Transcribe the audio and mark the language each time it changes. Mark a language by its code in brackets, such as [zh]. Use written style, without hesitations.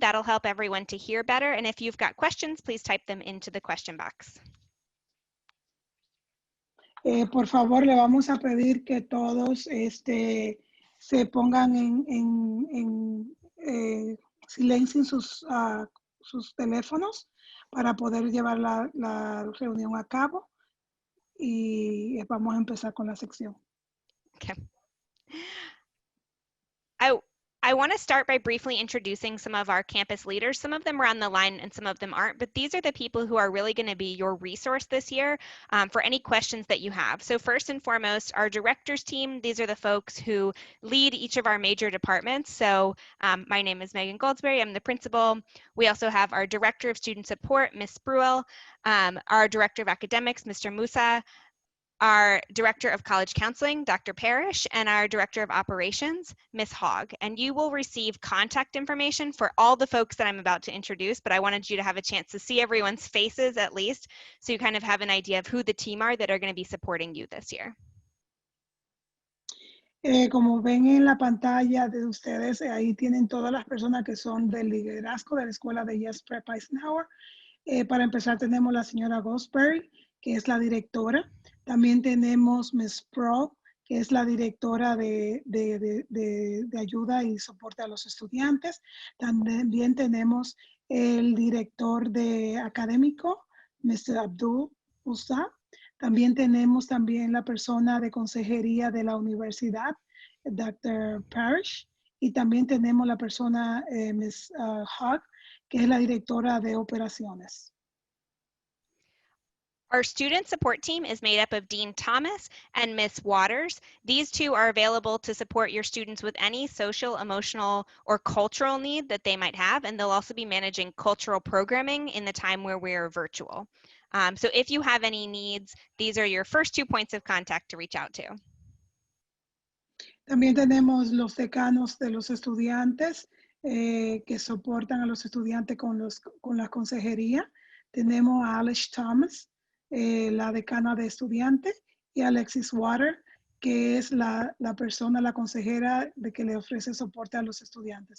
[en] That'll help everyone to hear better. And if you've got questions, please type them into the question box. [es] Por favor, le vamos a pedir que todos se pongan en silencio sus teléfonos para poder llevar la reunión a cabo. Y vamos a empezar con la sección. [en] Okay. I want to start by briefly introducing some of our campus leaders. Some of them are on the line and some of them aren't, but these are the people who are really going to be your resource this year for any questions that you have. So first and foremost, our directors team, these are the folks who lead each of our major departments. So my name is Megan Goldsberry, I'm the principal. We also have our director of student support, Ms. Bruel, our director of academics, Mr. Musa, our Director of College Counseling, Dr. Parrish, and our Director of Operations, Ms. Hogg. And you will receive contact information for all the folks that I'm about to introduce, but I wanted you to have a chance to see everyone's faces at least, so you kind of have an idea of who the team are that are going to be supporting you this year. [es] Como ven en la pantalla de ustedes, ahí tienen todas las personas que son del liderazgo de la escuela de Yes Prep Eisenhower. Para empezar tenemos la señora Goldsberry, que es la directora. También tenemos Ms. Pro, que es la directora de ayuda y soporte a los estudiantes. También tenemos el director de académico, Mr. Abdul Usa. También tenemos la persona de consejería de la universidad, Dr. Parrish. Y también tenemos la persona, Ms. Hogg, que es la directora de operaciones. [en] Our student support team is made up of Dean Thomas and Ms. Waters. These two are available to support your students with any social, emotional, or cultural need that they might have, and they'll also be managing cultural programming in the time where we are virtual. So if you have any needs, these are your first 2 points of contact to reach out to. [es] También tenemos los decanos de los estudiantes que soportan a los estudiantes con la consejería. Tenemos a Alice Thomas, la decana de estudiantes, y Alexis Water, que es la persona, la consejera de que le ofrece soporte a los estudiantes.